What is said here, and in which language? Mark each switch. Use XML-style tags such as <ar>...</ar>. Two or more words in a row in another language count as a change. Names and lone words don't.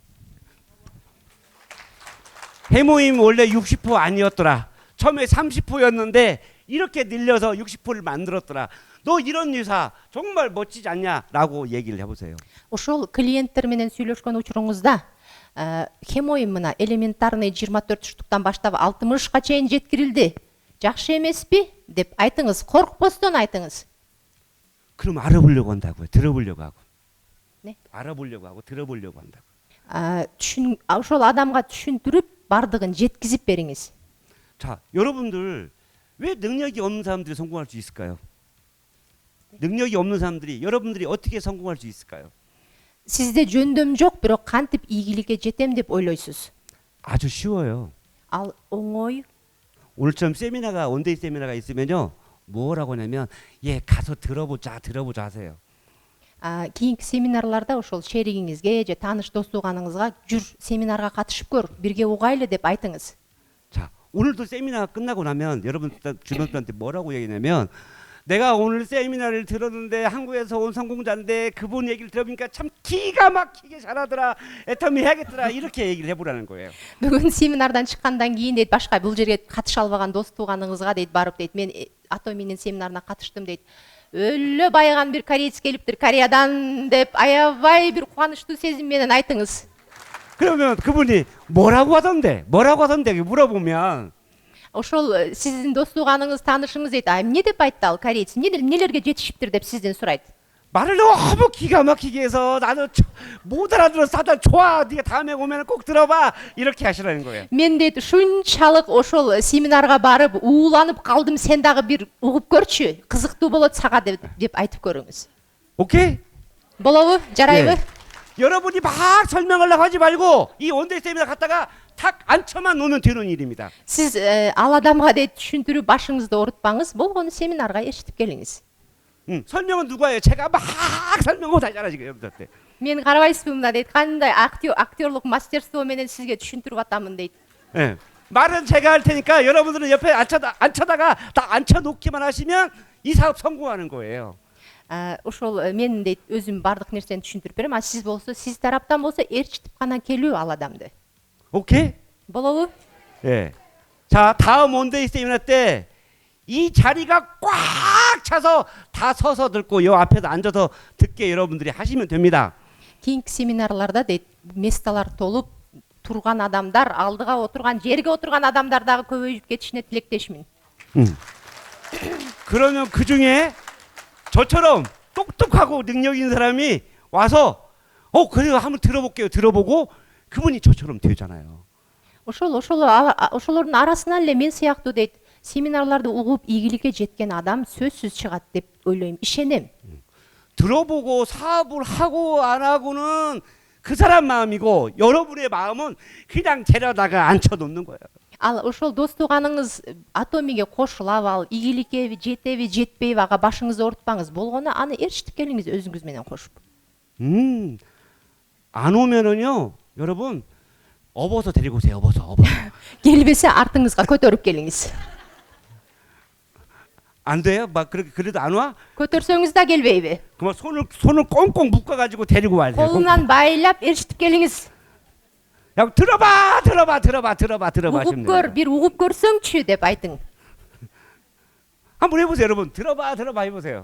<ko>해모임 원래 60% 아니었더라. 처음에 30%였는데 이렇게 늘려서 60%를 만들었더라. 너 이런 회사 정말 멋지지 않냐라고 얘기를 해보세요.</ko> <ky>Ошол клиенттер менен сүйлөшкөн учуруңузда Хемоим мына элементарный 24 штуктан баштап 60га чейин жеткирилди. Жакшы эмеспи деп айтыңыз, коркпостон айтыңыз.</ky> <ko>그럼 알아보려고 한다고요. 들어보려고 하고. 네. 알아보려고 하고 들어보려고 한다고.</ko> <ky>Ошол адамга түшүндүрүп, бардыгын жеткизип бериңиз.</ky> <ko>자, 여러분들 왜 능력이 없는 사람들이 성공할 수 있을까요? 능력이 없는 사람들이 여러분들이 어떻게 성공할 수 있을까요?</ko> <ky>Сизде жөндөм жок, бирок кантип ийгиликке жетем деп ойлойсуз?</ky> <ko>아주 쉬워요.</ko> <ky>Ал оңой.</ky> <ko>오늘처럼 세미나가 원데이 세미나가 있으면요. 뭐라고 하냐면 가서 들어보자 하세요.</ko> <ky>Кийинки семинарларда ошол шеригиңизге же тааныш дос тууганыңызга жүр семинарга катышып көр, бирге угайлы деп айтыңыз.</ky> <ko>자, 오늘도 세미나가 끝나고 나면 여러분 주변 분한테 뭐라고 얘기냐면 내가 오늘 세미나를 들었는데 한국에서 온 성공자인데 그분 얘기를 들어보니까 참 기가 막히게 잘하더라. 애터미 해야겠더라. 이렇게 얘기를 해보라는 거예요.</ko> <ky>Бүгүн семинардан чыккандан кийин дейт, башка бул жерге катыша албаган дос тууганыңызга дейт барып дейт, мен Atomi'nin семинарына катыштым дейт. Өлө байыган бир кореец келиптир Кореядан деп аябай бир кубанычтуу сезим менен айтыңыз.</ky> <ko>그러면 그분이 뭐라고 하던데? 뭐라고 하던데? 물어보면</ko> <ky>ошол сиздин достуганыңыз таанышыңыз дейт эмне деп айтты ал кореец эмнелерге жетишиптир деп сизден сурайт.</ky> <ko>말을 너무 기가 막히게 해서 나도 못 알아들어서 다들 좋아. 네가 다음에 오면 꼭 들어봐. 이렇게 하시라는 거예요.</ko> <ky>Мен дейт ушунчалык ошол семинарга барып ууланып калдым, сен дагы бир угуп көрчү, кызыктуу болот сага деп айтып көрүңүз.</ky> <ko>오케이?</ko> <ky>болобу? жарайбы?</ky> <ko>여러분이 막 설명하려고 하지 말고 이 원데이 세미나 갔다가 탁 앉혀만 놓으면 되는 일입니다.</ko> <ky>Сиз ал адамга дейт түшүндүрүп башыңызды оорутпаңыз, болгону семинарга эшитип келиңиз.</ky> <ko>설명은 누가 해요? 제가 막 설명하고 다시 하시고요. 여러분한테.</ko> <ky>Мен карабайсызбы мына дейт, кандай актерлук мастерство менен сизге түшүндүрүп атамын дейт.</ky> <ko>예. 말은 제가 할 테니까 여러분들은 옆에 앉혀다가 딱 앉혀놓기만 하시면 이 사업 성공하는 거예요.</ko> <ky>Ошол мен дейт өзүм бардык нерсени түшүндүрүп берем, а сиз болсо, сиз тараптан болсо ээрчитип гана келүү ал адамды.</ky> <ko>오케이?</ko> <ky>болобу?</ky> <ko>예. 자, 다음 원데이 세미나 때 이 자리가 꽉 차서 다 서서 듣고 요 앞에서 앉아서 듣게 여러분들이 하시면 됩니다.</ko> <ky>Кийинки семинарларда дейт месталар толуп турган адамдар, алдыга отурган, жерге отурган адамдар дагы көбөйүп кетишине тилектешмин.</ky> <ko>그러면 그 중에 저처럼 똑똑하고 능력 있는 사람이 와서 그래요 한번 들어볼게요. 들어보고 그분이 저처럼 되잖아요.</ko> <ky>ошолордун арасынан эле мен сыяктуу дейт семинарларды угуп ийгиликке жеткен адам сөзсүз чыгат деп ойлойм, ишенем.</ky> <ko>들어보고 사업을 하고 안 하고는 그 사람 마음이고 여러분의 마음은 그냥 데려다가 앉혀놓는 거예요.</ko> <ky>Ал ошол достуганыңыз атомиге кошулабы, ал ийгиликке жетеби жетпейби ага башыңызды оорутпаңыз, болгону аны ээрчитип келиңиз өзүңүз менен кошуп.</ky> <ko>안 오면은요 여러분 업어서 데리고 오세요. 업어서.</ko> <ky>келбесе артыңызга көтөрүп келиңиз.</ky> <ko>안 돼요? 막 그래도 안 와?</ko> <ky>көтөрсөңүз да келбейби?</ky> <ko>그럼 손을 꽁꽁 묶어가지고 데리고 와야 돼요.</ko> <ky>колунан байлап ээрчитип келиңиz.</ky> <ko>야 들어봐</ko> <ky>угуп</ky> <ko>하시면</ko> <ky>көр,</ky> <ko>돼요.</ko> <ky>бир угуп көрсөңчү деп айтың.</ky> <ko>한번 해보세요, 여러분. 들어봐 해보세요.</ko>